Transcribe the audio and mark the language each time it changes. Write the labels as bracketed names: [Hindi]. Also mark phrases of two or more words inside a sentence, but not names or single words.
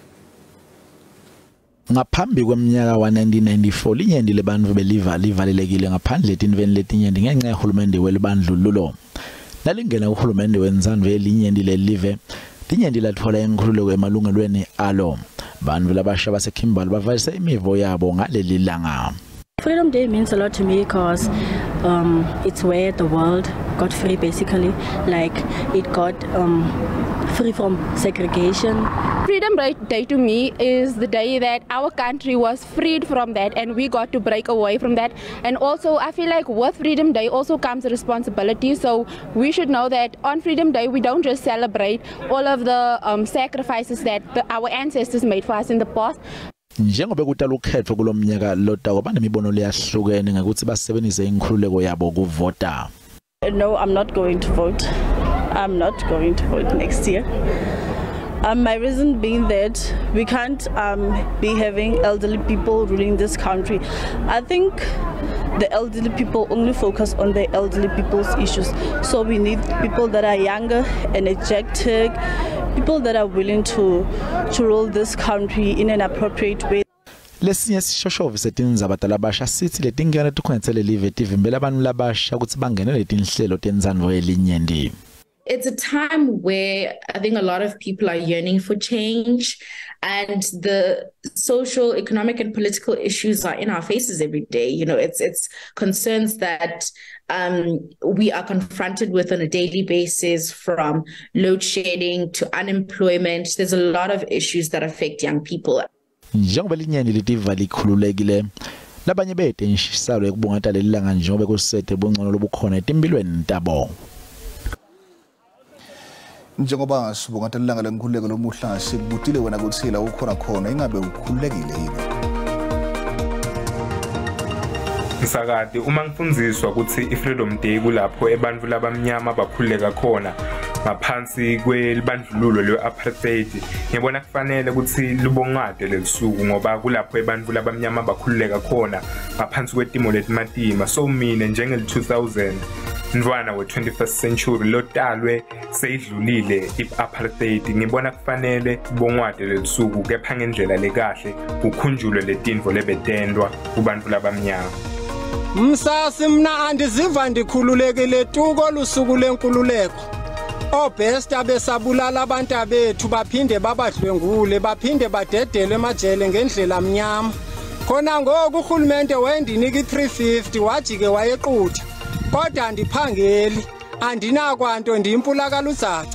[Swati] Ngaphambi kweminyaka wa-1994 linyenti lebantfu belivalelekile ngaphandle etinveni letinyenti ngenxa yahulumende welibandlululo. Nalingena uhulumende wentsandvo yelinyenti lelive, linyenti latfola inkhululeko emalungelweni alo. Bantfu labasha baseKhimbali bavalise imivo yabo ngaleli langa. [English] Freedom Day means a lot to me because it's where the world got free, basically. Like it got free from segregation. Freedom Day to me is the day that our country was freed from that and we got to break away from that. And also I feel like with Freedom Day also comes a responsibility. So we should know that on Freedom Day we don't just celebrate all of the sacrifices that our ancestors made for us in the past. [Swati] Njengoba kutala ukhetho kulomnyaka lotawo banemibono leyahlukene ngakuthi basebenzise inkhululeko yabo kuvota. [English] No, I'm not going to vote. I'm not going to vote next year My reason being that we can't be having elderly people ruling this country. I think the elderly people only focus on the elderly people's issues. So we need people that are younger, energetic, people that are willing to rule this country in an appropriate way. [Swati] Lesinye sishoshovu setindzaba talabasha sithi letingane tukhonetsele live tivimbela abantu labasha ukuthi bangene letinhlelo tenzanvo elinyenti. [English] It's a time where I think a lot of people are yearning for change, and the social, economic, and political issues are in our faces every day. You know, it's concerns that we are confronted with on a daily basis, from load shedding to unemployment. There's a lot of issues that affect young people. [Swati] Njengoba linyenti litiva likhululekile labanye bethe inshisalo ekubungata lelilanga njengoba kusethe bongcono lobukhona etimpilweni tabo. Njengoba sibungata lelanga lenkhululeko lomuhla sikubutile wena ukuthi la ukhona khona ingabe ukhululekile yini? Msakade uma ngifundziswa ukuthi [English] iFreedom Day [Swati] kulapho ebantfu labamnyama bakhululeka khona ngaphansi kwelibandlululo le-apartheid, ngibona kufanele ukuthi lubongade lelisuku ngoba kulapho ebantfu labamnyama bakhululeka khona ngaphansi kwetimo letimatima. So mina njengel-2000 mntwana we- [English] 21st century [Swati] lotalwe seyidlulile i-apartheid, ngibona kufanele bongwade lelisuku kepha ngendlela lekahle kukhunjulwe letinto lebetendwa kubantfu labamnyama. [Xhosa] Msasi mna andiziva ndikhululekile tu kolusuku lenkululeko. Obest abesabulala abantu abethu baphinde babadlwengule baphinde badedele emajele ngendlela mnyama. Khona ngoku uhulumende wendinika i350 wajike wayequtha. Kodwa andiphangeli, andinakwanto ndiyimpulakala uzaca.